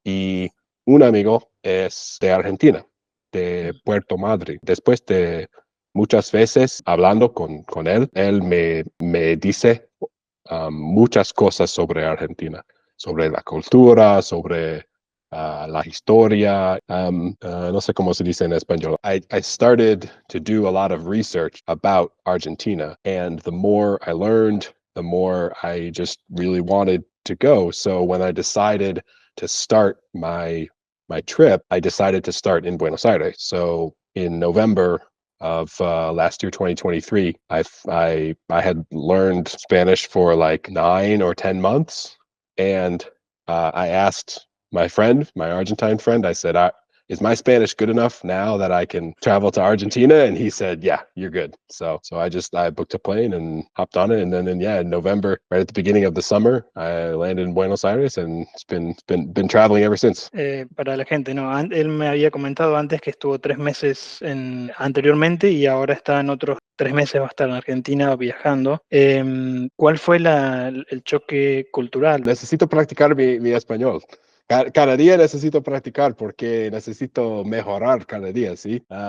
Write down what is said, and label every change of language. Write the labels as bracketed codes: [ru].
[es] Y un amigo es de Argentina, de Puerto Madryn. Después de muchas veces hablando con él, me dice muchas cosas sobre Argentina, sobre la cultura, sobre la historia. No sé cómo se dice en español. [en] I started to do a lot of research about Argentina, and the more I learned, the more I just really wanted to go. So when I decided to start my trip, I decided to start in Buenos Aires. So in November of last year, 2023, I had learned Spanish for like 9 or 10 months, and I asked my Argentine friend, I said, is my Spanish good enough now that I can travel to Argentina? And he said, yeah, you're good. So I booked a plane and hopped on it. And then in November, right at the beginning of the summer, I landed in Buenos Aires, and it's been traveling ever since. [es] Para la gente, no, él me había comentado antes que estuvo 3 meses anteriormente y ahora está en otros 3 meses, va a estar en Argentina viajando. ¿Cuál fue el choque cultural? Necesito practicar mi español. Cada día necesito practicar porque necesito mejorar cada día, ¿sí?